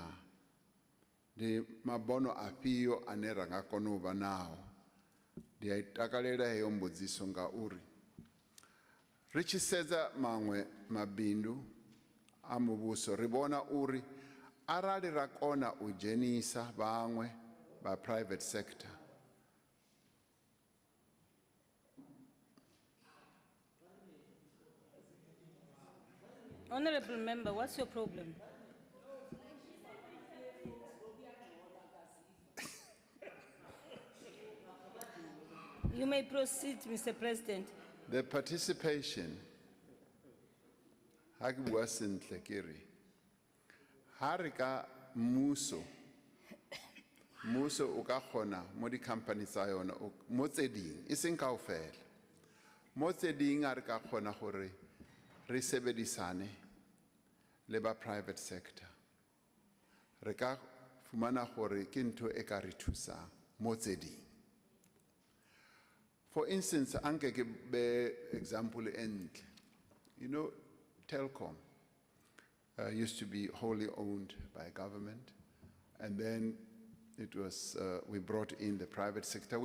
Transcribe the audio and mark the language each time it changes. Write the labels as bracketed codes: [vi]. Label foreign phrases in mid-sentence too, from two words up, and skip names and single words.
[ve] Ndi mabono afhio ane ra nga kona u vha nao? Ndi a i takalela heyo mbudziso ngauri ri tshi sedza maṅwe mabindu a muvhuso ri vhona uri arali ra kona u dzhenisa vhaṅwe vha [en] private sector Honorable member, what's your problem? You may proceed, Mr. President. the participation [tn] ha ke bua sentle ke re ha re ka mmuso o ka kgona mo di-company tsa yona mo tse ding e seng kaofela mo tse ding a re ka kgona gore re sebedisane le ba [en] private sector [tn] re ka fumana gore ke ntho e ka re thusang mo tse ding. [en] For instance, [tn] anke ke be example entle. [en] You know, Telkom used to be wholly owned by government, and then it was we brought in the private sector.